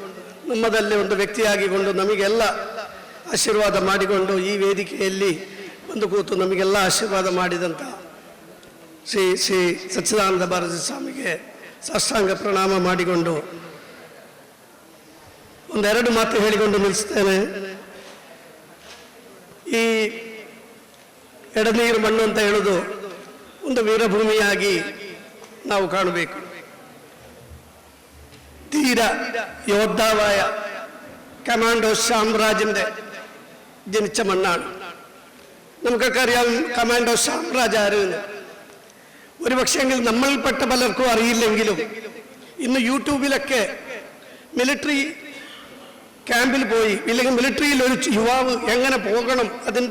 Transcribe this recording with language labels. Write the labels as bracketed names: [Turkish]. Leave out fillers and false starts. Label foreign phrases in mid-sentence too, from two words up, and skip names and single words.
[Kannada] ನಮ್ಮದಲ್ಲಿ ಒಂದು ವ್ಯಕ್ತಿಯಾಗಿಕೊಂಡು ನಮಗೆಲ್ಲ ಆಶೀರ್ವಾದ ಮಾಡಿಕೊಂಡು ಈ ವೇದಿಕೆಯಲ್ಲಿ ಒಂದು ಕೂತು ನಮಗೆಲ್ಲ ಆಶೀರ್ವಾದ ಮಾಡಿದಂಥ ಶ್ರೀ ಶ್ರೀ ಸಚ್ಚಿದಾನಂದ ಭಾರತಿ ಸ್ವಾಮಿಗೆ ಸಾಷ್ಟಾಂಗ ಪ್ರಣಾಮ ಮಾಡಿಕೊಂಡು ಒಂದೆರಡು ಮಾತು ಹೇಳಿಕೊಂಡು ನಿಲ್ಲಿಸ್ತೇನೆ. ಈ ಎಡನೀರು ಮಣ್ಣು ಅಂತ ಹೇಳೋದು ಒಂದು ವೀರಭೂಮಿಯಾಗಿ ನಾವು ಕಾಣಬೇಕು. [Malayalam] ധീര യോദ്ധാവായ കമാൻഡോ ശ്യാംരാജിന്റെ ജനിച്ച മണ്ണാണ്. നമുക്കൊക്കെ അറിയാം കമാൻഡോ ശ്യാംരാജ് ആരെന്ന്. ഒരു പക്ഷേങ്കിൽ നമ്മൾപ്പെട്ട പലർക്കും അറിയില്ലെങ്കിലും ഇന്ന് യൂട്യൂബിലൊക്കെ മിലിറ്ററി ക്യാമ്പിൽ പോയി ഇല്ലെങ്കിൽ മിലിറ്ററിയിൽ ഒരു യുവാവ് എങ്ങനെ പോകണം, അതിൻ്റെ